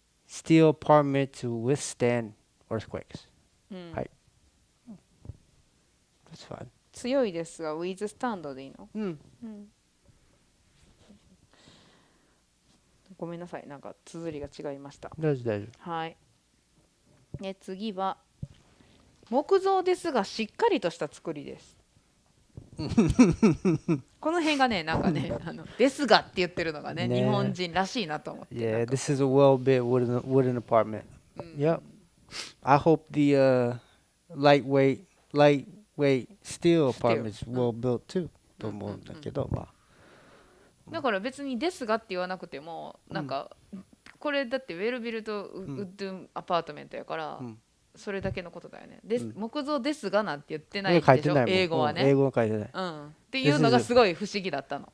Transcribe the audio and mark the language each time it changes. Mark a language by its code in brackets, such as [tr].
[en] steel part to withstand earthquakes. [ja] はい。 [en] That's fine. [ja] 強いですが、 [en] withstand でいいの？ [ja] ごめんなさい、なんか綴りが違いました。大丈夫。はい。で、次は木造ですがしっかりとした作りです。この辺がね、なんかね、ですがって言ってるのがね、日本人らしいなと思って。 [en] Yeah, this is a well-built wooden apartment. Yep. I hope the lightweight steel apartment is well built too. [ja] と思うんだけど、まあ。だから別にですがって言わなくても、なんかこれだってウェルビルとウッドアパートメントやから。それだけのことだよね。木造ですがなんて言ってないでしょ、英語はね。英語は書いてない。っていうのがすごい不思議だったの。